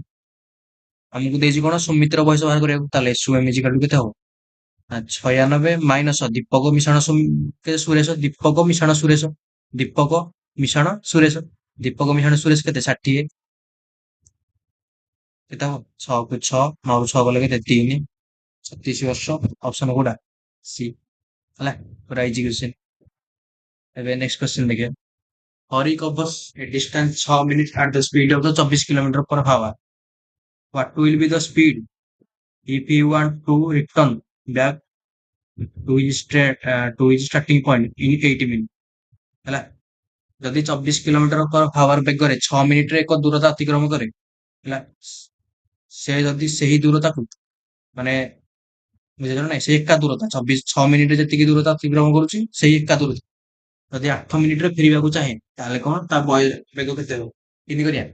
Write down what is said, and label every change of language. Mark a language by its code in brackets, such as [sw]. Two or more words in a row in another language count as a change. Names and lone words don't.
[or] ଆମକୁ ଦେଇଛି କଣ ସୁମିତ୍ର ବୟସ ବାହାର କରିବାକୁ, ତାହେଲେ SUM [en] equal to [or] କେତେ ହବ 96 ମାଇନସ ଦୀପକ ମିଶାଣ ସୁରେଶ, ଦୀପକ ମିଶାଣ ସୁରେଶ, ଦୀପକ ମିଶାଣ ସୁରେଶ, ଦୀପକ ମିଶାଣ ସୁରେଶ କେତେ 60, କେତେ ହବ 6 କୁ 6 9 ରୁ 6 ଗଲେ କେତେ 3, 36 ବର୍ଷ। ଅପସନ କୋଉଟା ସି ହେଲା, ପୁରା [en] easy question. [or] ଏବେ [en] next question [or] ଦେଖିବା। [en] ହରି covers a distance 6 minutes at the speed of the 24 kilometer per hour. What will be the speed if you want to return back to his starting point in 8 minutes ହେଲା। [or] ଯଦି 24 [en] kilometer per hour [or] ବେଗରେ 6 ମିନିଟରେ ଏକ ଦୂରତା ଅତିକ୍ରମ କରେ ହେଲା, ସେ ଯଦି ସେହି ଦୂରତାକୁ ମାନେ ବୁଝିଲ ନାଇଁ, ସେ ଏକା ଦୂରତା 6 ମିନିଟରେ ଯେତିକି ଦୂରତା ଅତିକ୍ରମ କରୁଛି ସେଇ ଏକା ଦୂରତା ଯଦି 8 ମିନିଟରେ ଫେରିବାକୁ ଚାହେଁ, ତାହେଲେ କଣ ତା ବେଗ କେତେ ହବ, କେମିତି କରିବା।